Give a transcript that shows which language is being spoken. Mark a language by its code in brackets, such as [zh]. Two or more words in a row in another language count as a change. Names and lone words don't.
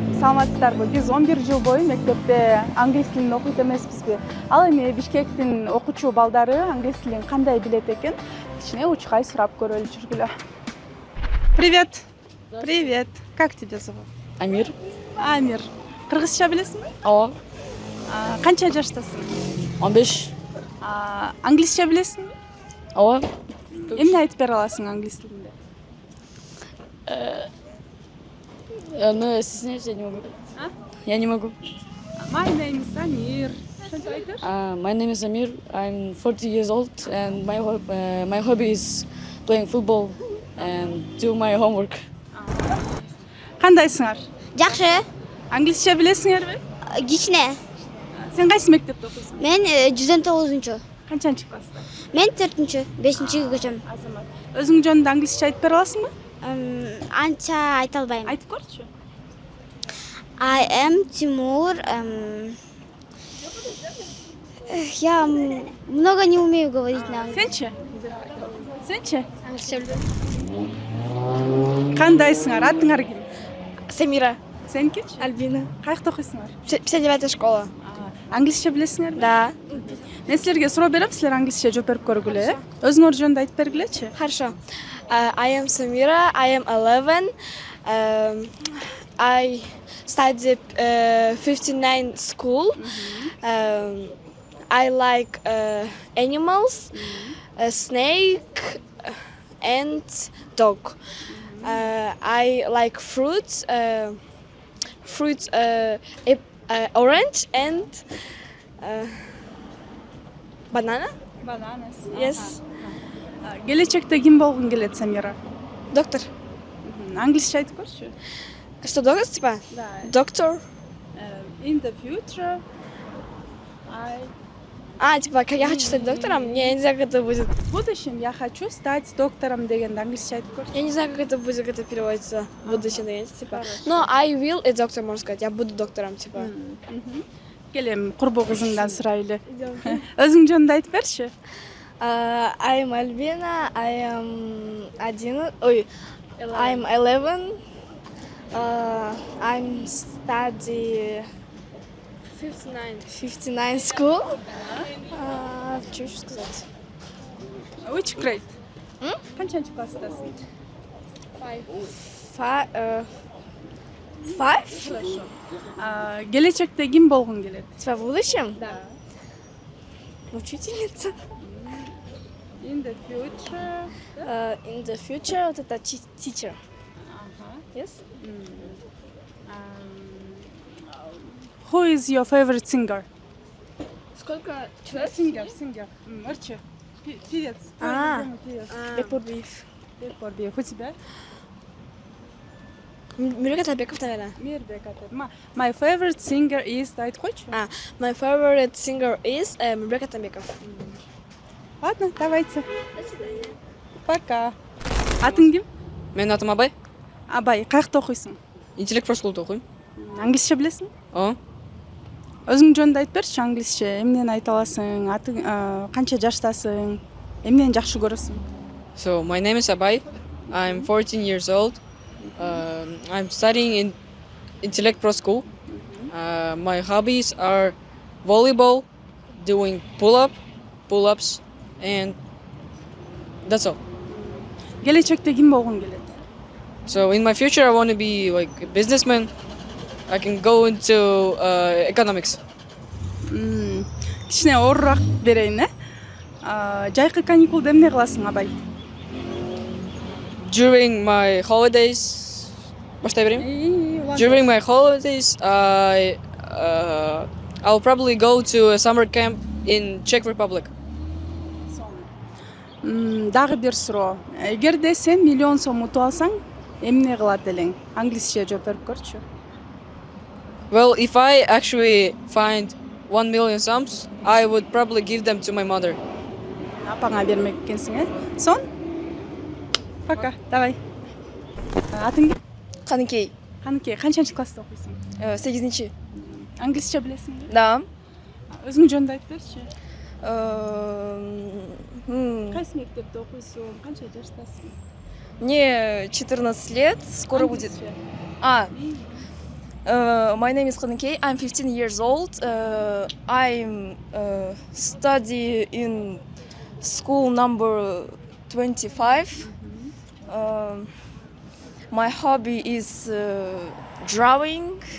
[ky] Саламатсыздарбы? Биз 11 жыл бою мектепте англис тилин окуйт эмеспизби? Ал эми Бишкектин окуучу балдары англис тилин кандай билет экен? Кичине учкай сурап көрөлү, жүргүлө. [ru] Привет. Привет. Как тебя зовут? Амир. [ky] Амир. Кыргызча билесиңби? Ооба. Канча жаштасың? 15. Англисче билесиңби? Ооба. Эмне айтып бере аласың англис тилинде? [ru] Ну, стесняюсь, я не могу. Я не могу. [en] My name is Amir. [ky] Ошентип айтыр? [en] My name is Amir. I'm 40 years old, and my hobby is playing football and do my homework. [ky] Кандайсыңар? Жакшы. Англисче билесиңерби? Кичине. Сен кайсы мектепте окуйсуң? Мен 109-чу. Канчанчы класста? Мен 4-чү, 5-чиге көчөм. Азамат. Өзүң жөнүндө англисче айтып бере аласыңбы? Анча айта албайм. Айтып көрчү. [en] I am Тимур. [ru] Я много не умею говорить на английском. [ky] Сенчи? Кандайсыңар? Атыңар ким? Самира. Сенкичи? Альбина. Каякта окуйсуңар? [ru] 59-я школа. [ky] Англисче билесиңерби? [ru] Да. [ky] Мен силерге суроо берем, силер англисче жооп берип көргүлө, э? Өзүңөр жөнүндө айтып бергилечи. [ru] Хорошо. [en] I am Samira. I am 11. I study 59 school. I like animals, a snake and dog. I like fruits, orange and banana. Bananas. Yes. [ky] Келечекте ким болгун келет, Самира? Доктор. Англисче айтып көрчү. [ru] Что, доктор, типа? Да. Доктор. [en] In the future, [ru] Типа, как я хочу стать доктором, я не знаю, как это будет. В будущем я хочу стать доктором [ky] дегенде англисче айтып көрчү. [ru] Я не знаю, как это будет, как это переводится в будущем, типа. [en] Но I will a doctor, [ru] можно сказать. Я буду доктором, типа. [ky] Келем, курбу кызыңдан сурайлы. Өзүң жөнүндө айтып берчи. [en] I am Альбина. I am 11. I'm study 59 school. [ru] Что еще сказать? [en] Which grade? [ky] Канчанчы класстасың? 5. Келечекте ким болгун келет? [ru] Типа в будущем? Да. Учительница. [en] In the future. In the future, [ru] вот это [en] teacher. Yes. Who is your favorite singer? [ru] Сколько [ky] Singer. Мырчы. Певец. Бекбурбиев. [ru] У тебя? Мирбек Атабеков, наверное. Мирбек Атабеков. [en] My favorite singer is... [ky] Айтып койчу? [en] My favorite singer is Мирбек Атабеков. [ru] Ладно, давайте. До свидания. Пока. [ky] Атың ким? Менин атым Абай. Абай, каякта окуйсуң? Интеллект проскулда окуйм. Англисче билесиң? Ооба. Өзүң жөнүндө айтып берчи, англисче. Эмнени айта аласың? Атың канча жаштасың? Эмнени жакшы көрөсүң? [en] So, my name is Abay. I'm 14 years old. I'm studying in Intellect Pro School. My hobbies are volleyball, doing pull-ups, and that's all. [ky] Келечекте ким болгун келет? [en] So, in my future, I want to be like a businessman. I can go into economics. [ky] Кичине оорураак берейин, э? Жайкы каникулда эмне кыласың, Абай? [en] During my holidays, During my holidays, I'll probably go to a summer camp in Czech Republic. [ky] Дагы бир суроо. Эгерде сен миллион сом утуп алсаң, эмне кылат элең? Англисче жооп берип көрчү. [en] Well, if I actually find 1 million sums, I would probably give them to my mother. [ky] Апаңа бермек экенсиң, э? Сон? [ru] Пока, давай. [ky] Атың ким? Каныкей. Каныкей, канчанчы класста окуйсуң? 8-чи. Англисче билесиңби? [ru] Да. [ky] Өзүң жөнүндө айтып берчи. Кайсы мектепте окуйсуң? Канча жаштасың? [ru] Мне 14 лет, скоро будет. [en] My name is Khanakei. I'm 15 years old. I'm study in school number 25. My hobby is drawing.